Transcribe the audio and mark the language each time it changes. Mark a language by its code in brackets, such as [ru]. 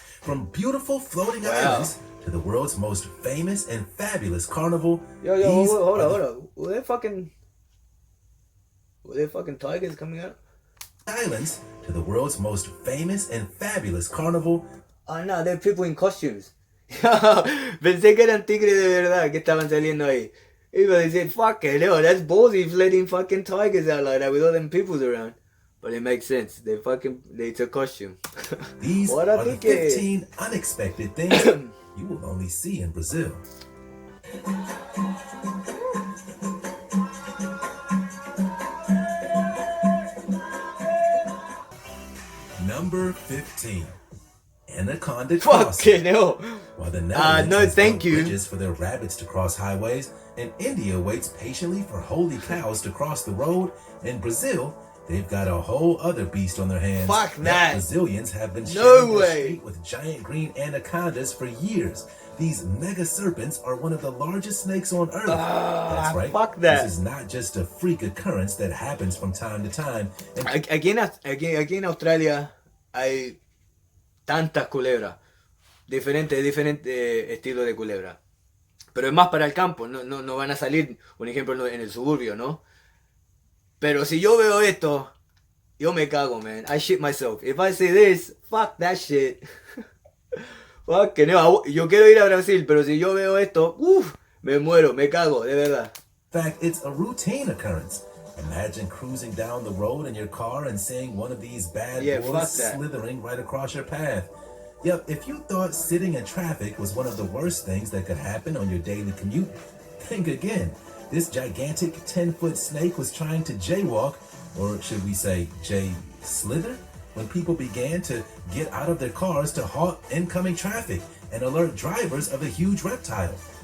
[en] From beautiful floating islands to the world's most famous and fabulous carnival. Hold on. Were there fucking tigers coming out? Islands to the world's most famous and fabulous carnival. Oh no, they're people in costumes. [es] Pensé que eran tigres de verdad que estaban saliendo ahí. Iba a decir, [en] fuck it, no, that's ballsy letting fucking tigers out like that with all them peoples around. But it makes sense. It's a costume. These are the 15 unexpected things you will only see in Brazil. Number 15. Anaconda crossing. Fucking hell. While the Netherlands no, has thank you. bridges for their rabbits to cross highways, and India waits patiently for holy cows to cross the road, in Brazil, they've got a whole other beast on their hands. Fuck that. Brazilians have been sharing the street with giant green anacondas for years. These mega serpents are one of the largest snakes on earth. That's right. Fuck that. This is not just a freak occurrence that happens from time to time. [es] Aquí en Australia hay tantas culebras, diferentes estilos de culebra, pero es más para el campo, no van a salir, un ejemplo, en el suburbio, ¿no? Pero si yo veo esto, yo me cago, man. [en] I shit myself. If I see this, fuck that shit. [es] Fuck que no, yo quiero ir a Brasil, pero si yo veo esto, me muero, me cago, de verdad. [en] In fact, it's a routine occurrence. Imagine cruising down the road in your car and seeing one of these bad boys slithering right across your path. Yep, if you thought sitting in traffic was one of the worst things that could happen on your daily commute, think again. This gigantic 10-foot snake was trying to jaywalk, or should we say slither, when people began to get out of their cars to halt incoming traffic and alert drivers of a huge reptile.